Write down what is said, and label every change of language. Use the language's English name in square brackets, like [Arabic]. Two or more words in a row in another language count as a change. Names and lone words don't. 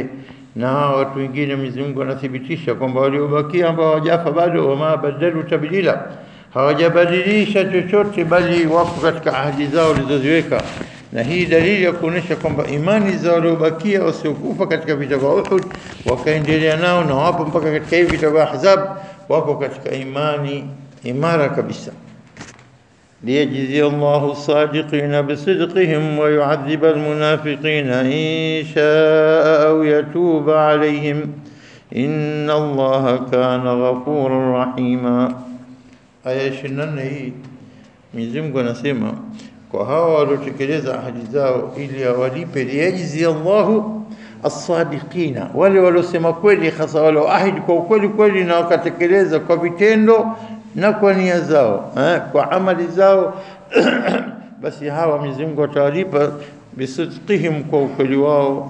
[Swahili] Na watu wengine Mwenyezi Mungu anathibitisha kwamba waliobakia ambao hawajafa bado, [Arabic] وما بدلوا تبديلا, [Swahili] hawajabadilisha chochote bali wako katika ahadi zao walizoziweka. Na hii dalili ya kuonesha kwamba imani za waliobakia wasiokufa katika vita vya Uhud wakaendelea nao na wapo mpaka katika hivi vita vya Ahzab, wako katika imani imara kabisa. [Arabic] ليجزي الله الصادقين بصدقهم ويعذب المنافقين إن شاء أو يتوب عليهم إن الله كان غفورا رحيما. [Swahili] aya 24 hii Mwenyezi Mungu anasema kwa hao waliotekeleza ahadi zao ili awalipe, [Arabic] ليجزي الله الصادقين, [Swahili] wale waliosema kweli, hasa wale waahidi kwa ukweli kweli na wakatekeleza kwa vitendo na kwa nia zao, kwa amali zao basi hawa Mwenyezi Mungu atawalipa bisidqihim, kwa ukweli wao.